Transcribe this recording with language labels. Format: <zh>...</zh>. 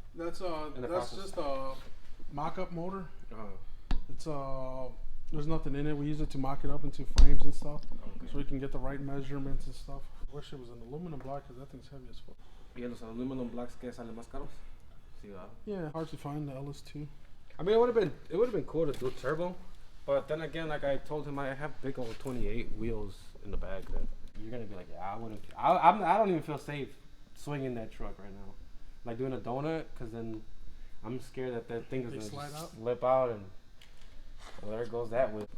<en>That's just a mock-up motor. It's there's nothing in it. We use it to mock it up into frames and stuff, so we can get the right measurements and stuff. I wish it was an aluminum block because that thing's heavy as fuck.</en> <es>¿Y los aluminum blocks que salen más caros? Sí, ¿verdad?</es> <en>Yeah, hard to find the LS2. I mean, it would have been cool to do turbo, but then again, like I told him, I have big old 28 wheels in the back that you're gonna be like, yeah, I don't even feel safe swinging that truck right now, like doing a donut, because then I'm scared that thing is gonna just slip out and well, there goes that way.</en>